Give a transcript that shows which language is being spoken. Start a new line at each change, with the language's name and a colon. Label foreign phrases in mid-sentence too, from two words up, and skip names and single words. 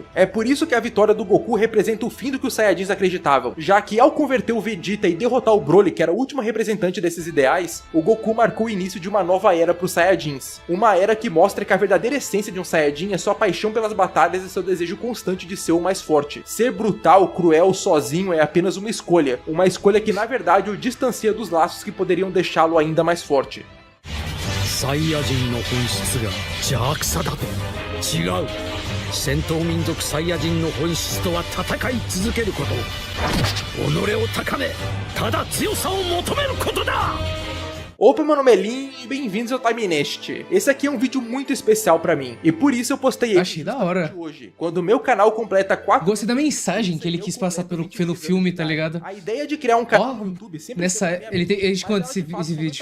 Portuguese: É por isso que a vitória do Goku representa o fim do que os Saiyajins acreditavam, já que ao converter o Vegeta e derrotar o Broly, que era o último representante desses ideais, o Goku marcou o início de uma nova era para os Saiyajins. Uma era que mostra que a verdadeira essência de um Saiyajin é sua paixão pelas batalhas e seu desejo constante de ser o mais forte. Ser brutal, cruel, sozinho é apenas uma escolha que na verdade o distancia dos laços que poderiam deixá-lo ainda mais forte.
Japanese: サイヤ人の本質が邪悪さだと。違う。戦闘民族サイヤ人の本質とは戦い続けること。己を高め、ただ強さを求めることだ。
Portuguese: Opa, meu nome é Lin e bem-vindos ao Time Nest. Esse aqui é um vídeo muito especial pra mim, e por isso eu postei ele Achei da hora hoje, quando o meu canal completa 4... Gostei da mensagem que ele quis passar pelo filme, tá ligado? A ideia de criar um canal no YouTube sempre ele de quanto esse vídeo?